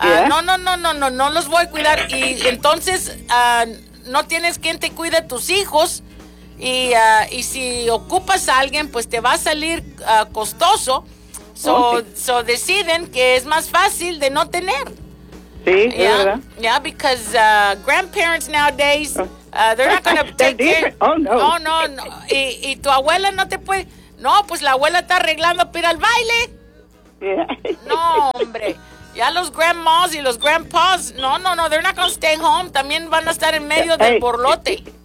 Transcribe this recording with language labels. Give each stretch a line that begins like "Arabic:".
Spanish: No los voy a cuidar. Y entonces no tienes quien te cuide a tus hijos. Y si ocupas a alguien, pues te va a salir costoso. So deciden que es más fácil de no tener. Sí, es verdad.
English: Yeah, because grandparents nowadays, they're not going to take care. Oh, no.
Spanish: Y tu abuela no te puede... No, pues la abuela está arreglando para ir al baile. No, hombre. Ya los grandmas y los grandpas, no,
English: they're not gonna stay home.
Spanish: También van a estar en medio del borlote.